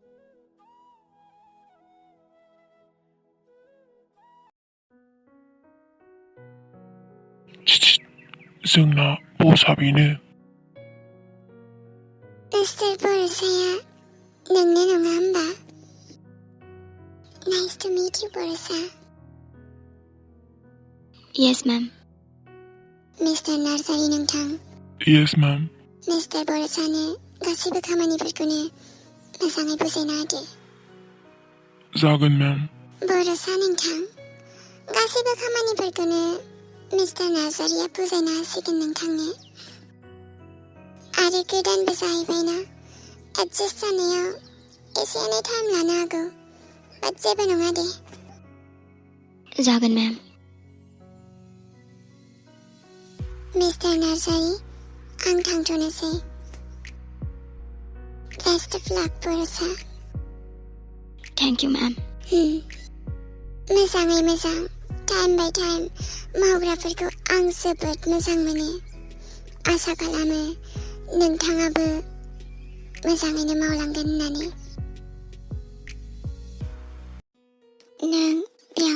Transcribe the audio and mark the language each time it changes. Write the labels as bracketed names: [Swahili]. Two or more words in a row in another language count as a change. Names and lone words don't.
[Bodo] जोंना बसआ बेनो। मिस्टार बरसाया नोंनो नङा होमबा? [English] nice to meet you बरसा। yes ma'am. [Bodo] मिस्टार नार्जारी नोंथां। [English] yes ma'am. [Bodo] मिस्टार बरसानो गासैबो खामानिफोरखौनो मोजाङै बुजायना होदो। जागोन मैम। बरसा नोंथां गासैबो खामानिफोरखौनो मिस्टार नार्जारिया बुजायना होसिगोन नोंथांनो। आरो गोदानबो जाहैबायना एडजास्ट जानायाव एसे एनै टाइम लानो हागौ बाट जेबो नङा दे। जागोन मैम। मिस्टार नार्जारी आं थांथ'नोसै। [English] best of luck बरसा। thank you ma'am. [Bodo] मोजाङै मोजां [English] time by time [Bodo] मावग्राफोरखौ आं जोबोद मोजां मोनो। आसा खालामो नोंथाङाबो मोजाङैनो मावलांगोन होननानै। नों बेयाव